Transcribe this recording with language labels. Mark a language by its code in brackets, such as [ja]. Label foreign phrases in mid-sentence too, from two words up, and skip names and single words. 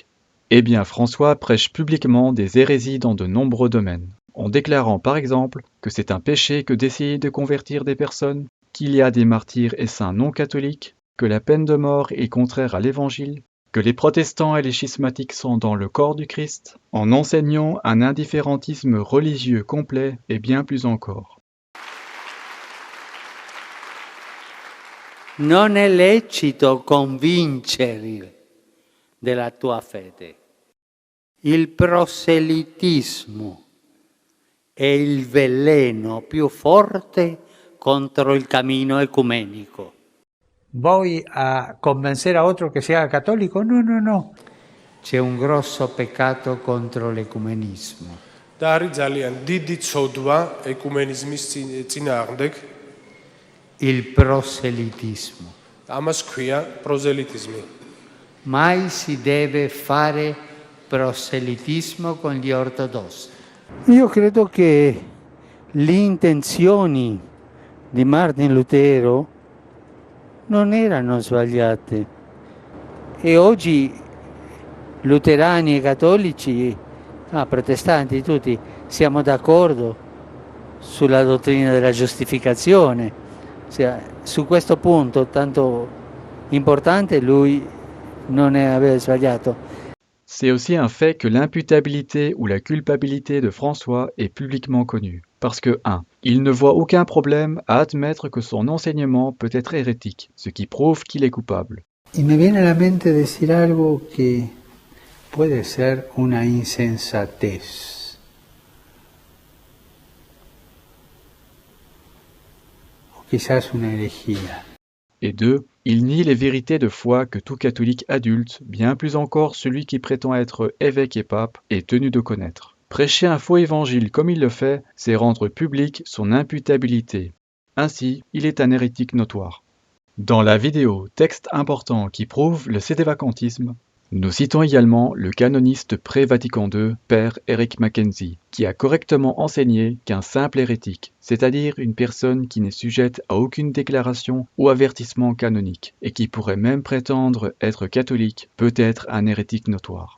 [fr] Eh bien, François prêche publiquement des hérésies dans de nombreux domaines, en déclarant par exemple que c'est un péché que d'essayer de convertir des personnes, qu'il y a des martyrs et saints non catholiques, que la peine de mort est contraire à l'Évangile, que les protestants et les schismatiques sont dans le corps du Christ, en enseignant un indifférentisme religieux complet et bien plus encore. [it] Non è lecito convincere della tua fede. Il proselitismo è il veleno più forte contro il cammino ecumenico. [es] ¿Voy a convencer a otro que se haga católico? No, no, no. [it] C'è un grosso peccato contro l'ecumenismo. [ka] და არის ძალიან დიდი ცოდვა ეკუმენიზმის წინააღმდეგ. [it] Il proselitismo. [ka] ამას ქვია პროზელიტიზმი. [it] Mai si deve fare proselitismo con gli ortodossi. Io credo che le intenzioni di Martin Lutero non erano sbagliate e oggi luterani e cattolici, protestanti tutti, siamo d'accordo sulla dottrina della giustificazione. Su questo punto tanto importante lui non aveva sbagliato. [fr] C'est aussi un fait que l'imputabilité ou la culpabilité de François est publiquement connue. Parce que 1. Il ne voit aucun problème à admettre que son enseignement peut être hérétique, ce qui prouve qu'il est coupable. [es] Y me viene a la mente decir algo que puede ser una insensatez o quizás una herejía. [fr] Et 2. Il nie les vérités de foi que tout catholique adulte, bien plus encore celui qui prétend être évêque et pape, est tenu de connaître. Prêcher un faux évangile comme il le fait, c'est rendre publique son imputabilité. Ainsi, il est un hérétique notoire. Dans la vidéo Texte important qui prouve le sédévacantisme, nous citons également le canoniste pré-Vatican II, Père Eric Mackenzie, qui a correctement enseigné qu'un simple hérétique, c'est-à-dire une personne qui n'est sujette à aucune déclaration ou avertissement canonique, et qui pourrait même prétendre être catholique, peut être un hérétique notoire.